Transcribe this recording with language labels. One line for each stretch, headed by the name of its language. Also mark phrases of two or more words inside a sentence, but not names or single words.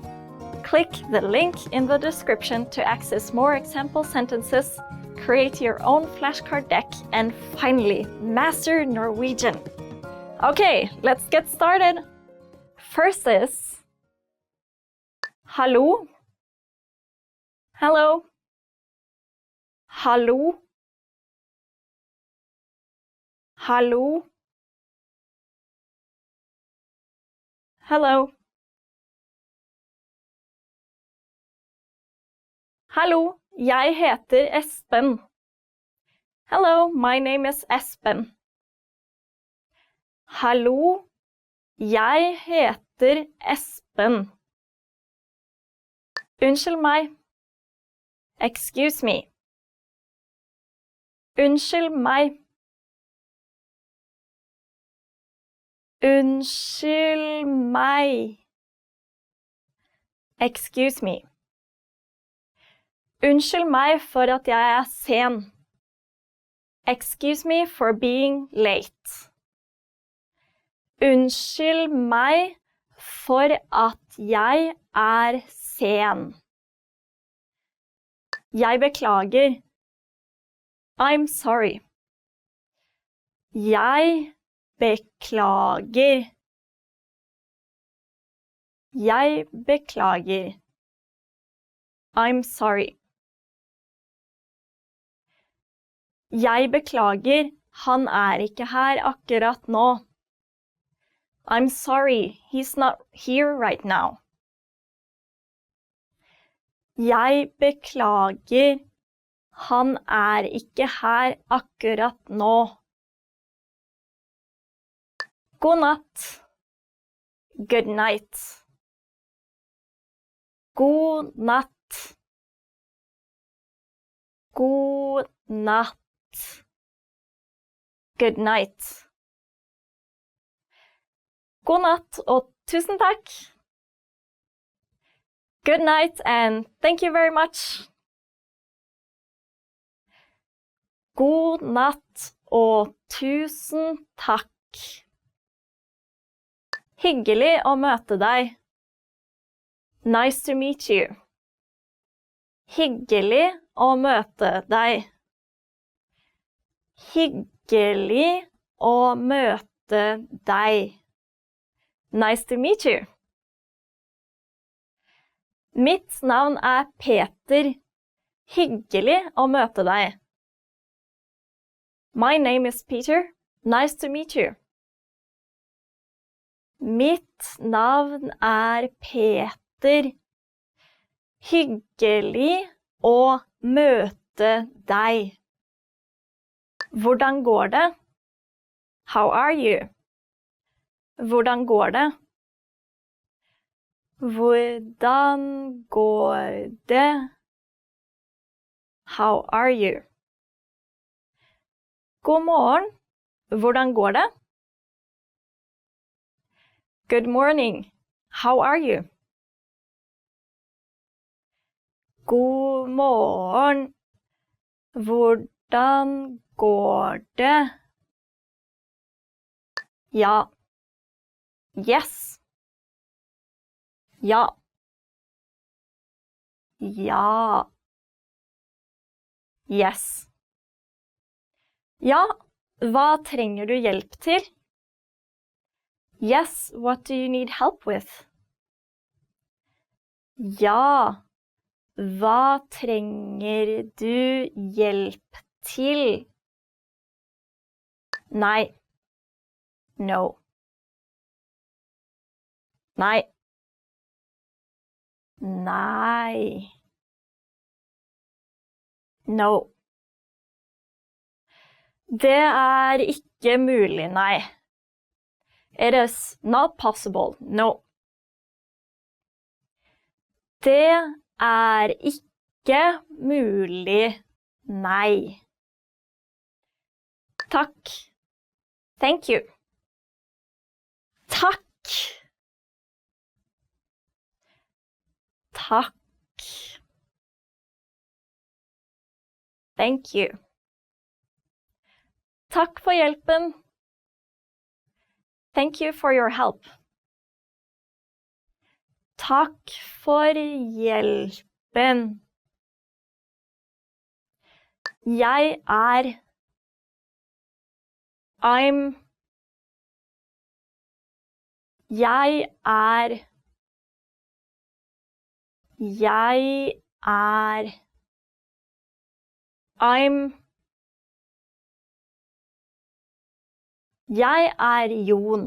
English: Click the link in the description to access more example sentences, create your own flashcard deck, and finally, master Norwegian. Okay, let's get started. First is hallo. Hello. Hallo.
Norwegian: Hallo.
English: Hello.
Norwegian: Hallo, jeg heter Espen.
English: Hello, my name is Espen.
Norwegian: Hallo, jeg heter Espen. Unnskyld meg.
English: Excuse me.
Norwegian: Unnskyld meg. Unnskyld meg.
English: Excuse me.
Norwegian: Unnskyld meg for at jeg sen.
English: Excuse me for being late.
Norwegian: Unnskyld meg for at jeg sen. Jeg beklager.
English: I'm sorry.
Norwegian: Jeg beklager. Jeg beklager.
English: I'm sorry.
Norwegian: Jeg beklager, han ikke her akkurat nå.
English: I'm sorry, he's not here right now.
Norwegian: Jeg beklager, han ikke her akkurat nå. God natt.
English: Good night.
Norwegian: God natt. God natt.
English: Good night.
Norwegian: God natt og tusen takk.
English: Good night and thank you very much.
Norwegian: God natt og tusen takk. Hyggelig å møte deg.
English: Nice to meet you.
Norwegian: Hyggelig å møte deg. Hyggelig å møte deg.
English: Nice to meet you.
Norwegian: Mitt navn Peter. Hyggelig å møte deg.
English: My name is Peter. Nice to meet you.
Norwegian: Mitt navn Peter. Hyggelig å møte deg. Hvordan går det?
English: How are you?
Norwegian: Hvordan går det? Hvordan går det?
English: How are you?
Norwegian: God morgen. Hvordan går det?
English: Good morning. How are you?
Norwegian: God morgen. Hvordan går det? Ja. Yes. Ja. Ja.
English: Yes.
Norwegian: Ja, hva trenger du hjelp til?
English: Yes, what do you need help with?
Norwegian: Ja, hva trenger du hjelp til? Nei. No. Nei. Nei. No. Det ikke mulig, nei.
English: It is not possible, no.
Norwegian: Det ikke mulig, nei. Takk.
English: Thank you.
Norwegian: Takk. Takk.
English: Thank you.
Norwegian: Takk for hjelpen.
English: Thank you for your help.
Norwegian: Takk for hjelpen.
English: Jeg I'm.
Norwegian: Jeg Jeg Jeg Jon.